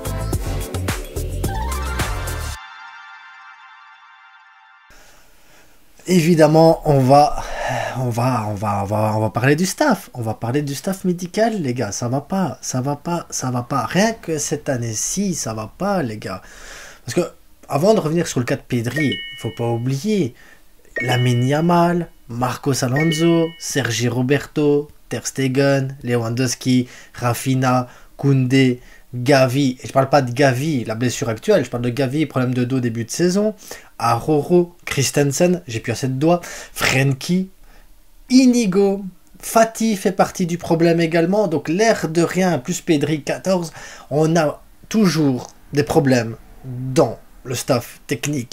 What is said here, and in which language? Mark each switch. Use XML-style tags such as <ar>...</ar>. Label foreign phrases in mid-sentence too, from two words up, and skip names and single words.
<fr>Évidemment, on va parler du staff. On va parler du staff médical, les gars. Ça va pas, ça va pas, ça va pas. Rien que cette année-ci, ça va pas, les gars. Parce que, avant de revenir sur le cas de Pedri, il faut pas oublier Lamine Yamal, Marcos Alonso, Sergi Roberto, Ter Stegen, Lewandowski, Rafinha, Koundé, Gavi, et je parle pas de Gavi, la blessure actuelle, je parle de Gavi, problème de dos début de saison, Aroro, Christensen, j'ai plus assez de doigts, Frenkie, Inigo, Fati fait partie du problème également, donc l'air de rien, plus Pedri 14, on a toujours des problèmes dans le staff technique.</fr>